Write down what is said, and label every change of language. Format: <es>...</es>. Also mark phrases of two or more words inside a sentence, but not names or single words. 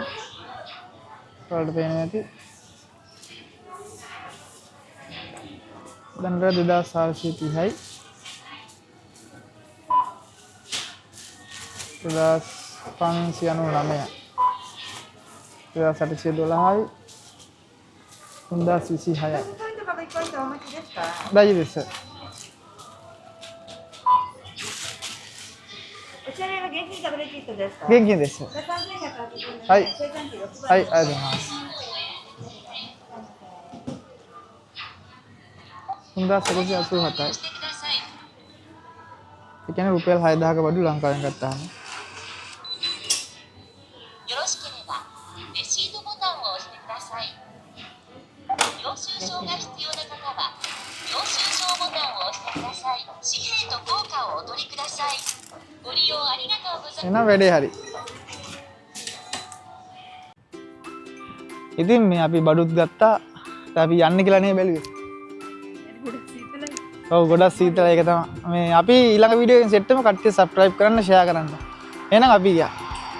<si>ඔයාලට පේනවා ඇති. දැන් 2430යි. 2599යි. 2812යි. 3026යි.</si> <ja>大丈夫です。お支払いは現金かクレジットですか？現金です。じゃあ3180円。はい生産機6番。はい、ありがとうございます。1,188යි.</ja> <si>ඒ කියන්නේ රුපියල් 6000ක බඩු ලංකාවෙන් ගත්තාම.</si> <ja>よろしければレシートボタンを押してください。領収書が必要な方は領収書ボタンを押してください。紙幣と硬貨をお取りください。ご利用ありがとうございます。</ja> <si>එහෙනම් වැඩේ හරි. ඉතින් මේ අපි බඩුත් ගත්තා. දැන් අපි යන්න කියලා නේ බැලුවේ. ඔව් ගොඩක් සීතලයි ඒක තමයි. මේ අපි ඊළඟ වීඩියෝ එකෙන් සෙට් වෙමු. කට්ටිය සබ්ස්ක්‍රයිබ් කරන්න, ෂෙයා කරන්න. එහෙනම් අපි ගියා.</si>